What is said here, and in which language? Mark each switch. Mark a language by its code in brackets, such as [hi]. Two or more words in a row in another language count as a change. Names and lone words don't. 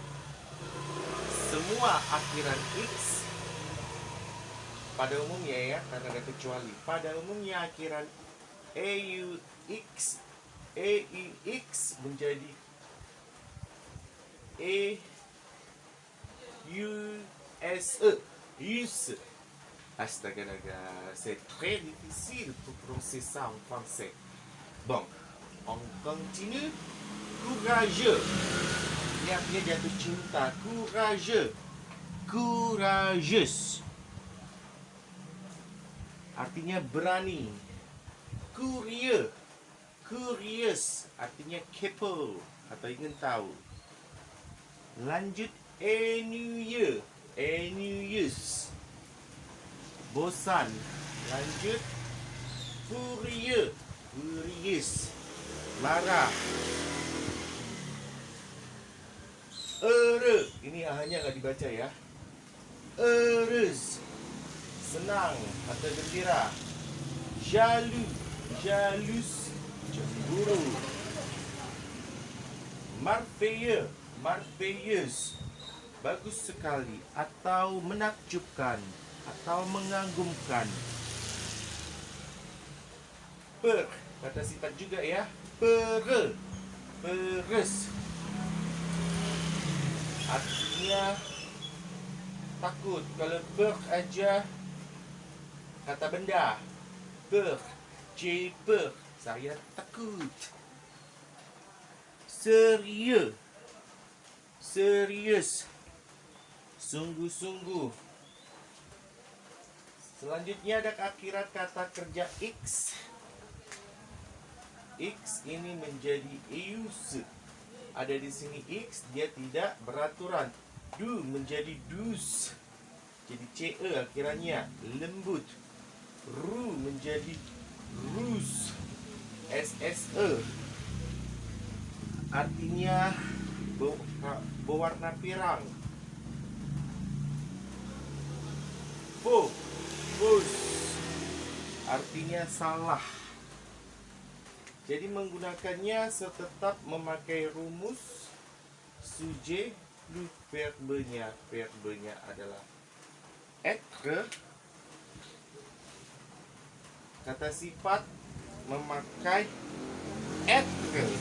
[id] Semua akhiran x pada umumnya ya, karena ada kecuali. Pada umumnya akhiran AUX menjadi EUSE. Astaga, [fr] c'est très difficile pour prononcer ça en français. Bon, on continue. Courageux. [id] Ini artinya jatuh cinta. [fr] Courageux. Courageuse. [id] Artinya berani. Curieux. Curious artinya kepo atau ingin tahu. Lanjut, ennuyeux. Ennuyeuse. Bosan. Lanjut, furieux. Furious. Marah. Heureux. Ini hanya nggak dibaca ya. Heureuse. Senang atau gembira. [fr] Jaloux. Jalouse. [id] Cemburu. Merveilleux. Merveilleuse. Bagus sekali atau menakjubkan atau mengagumkan. Per, kata sifat juga ya. [fr] Peureux. Peureuse. [id] Artinya takut. Kalau peur aja kata benda. [fr] Peur. J'ai peur. [id] Saya takut. Sérieux. Serius. Sungguh-sungguh. Selanjutnya ada akhirat kata kerja x. X ini menjadi euse. Ada di sini x, dia tidak beraturan. Du menjadi dus. Jadi ce akhirannya. Lembut. Ru menjadi rus. sse. Artinya berwarna pirang. Faux. Faux. Artinya salah. Jadi menggunakannya tetap memakai rumus sujet plus verbenya. Verbenya adalah être. Kata sifat memakai être.